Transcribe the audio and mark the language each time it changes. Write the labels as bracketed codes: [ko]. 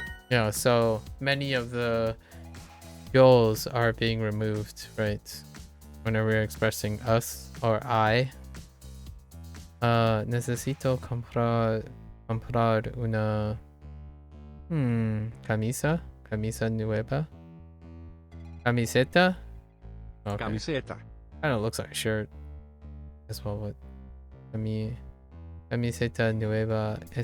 [en] Yeah, so many of the goals are being removed, right? Whenever we're expressing us or I. [es] Necesito comprar una camisa nueva. Camiseta? Okay. Camiseta. [en] Kind of looks like a shirt as well, but [es] camiseta nueva.